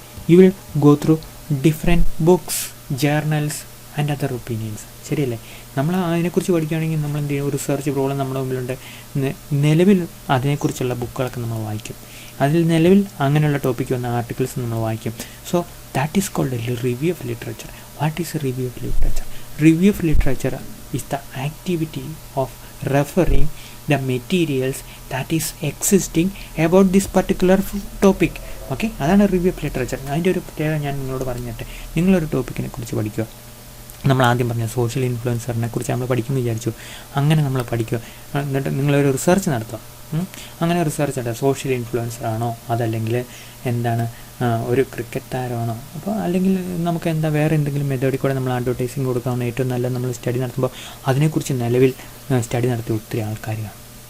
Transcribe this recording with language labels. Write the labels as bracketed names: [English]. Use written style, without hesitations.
[English] You will go through different books, journals and other opinions. [Malayalam] ശരിയല്ലേ? നമ്മൾ അതിനെക്കുറിച്ച് പഠിക്കുകയാണെങ്കിൽ നമ്മൾ എന്ത് ചെയ്യും, റിസർച്ച് പ്രോബ്ലം നമ്മുടെ മുമ്പിലുണ്ട്. നിലവിൽ അതിനെക്കുറിച്ചുള്ള ബുക്കുകളൊക്കെ നമ്മൾ വായിക്കും. അതിൽ നിലവിൽ അങ്ങനെയുള്ള ടോപ്പിക്ക് വന്ന ആർട്ടിക്കിൾസ് നമ്മൾ വായിക്കും. [English] So that is called a review of literature. What is a review of literature? Review of literature is the activity of referring the materials that is existing about this particular topic. [Malayalam] Okay, അതാണ് review of literature. അതിൻ്റെ ഒരു പ്രത്യേകത ഞാൻ നിങ്ങളോട് പറഞ്ഞിട്ട്, നിങ്ങളൊരു ടോപ്പിക്കിനെ കുറിച്ച് പഠിക്കുക. നമ്മൾ ആദ്യം പറഞ്ഞ സോഷ്യൽ ഇൻഫ്ലുവൻസറിനെ കുറിച്ച് നമ്മൾ പഠിക്കുമെന്ന് വിചാരിച്ചു. അങ്ങനെ നമ്മൾ പഠിക്കുക, എന്നിട്ട് നിങ്ങളൊരു റിസർച്ച് നടത്തുക. അങ്ങനെ റിസർച്ച് നടത്തുക, സോഷ്യൽ ഇൻഫ്ലുവൻസർ ആണോ, അതല്ലെങ്കിൽ എന്താണ് ഒരു ക്രിക്കറ്റ് താരമാണോ, അപ്പോൾ അല്ലെങ്കിൽ നമുക്ക് എന്താ വേറെ എന്തെങ്കിലും മെത്തേഡിൽ കൂടെ നമ്മൾ അഡ്വർടൈസിങ് കൊടുക്കാവുന്ന ഏറ്റവും നല്ല നമ്മൾ സ്റ്റഡി നടത്തുമ്പോൾ അതിനെക്കുറിച്ച് നിലവിൽ സ്റ്റഡി നടത്തിയ ഒത്തിരി ആൾക്കാർ കാണും.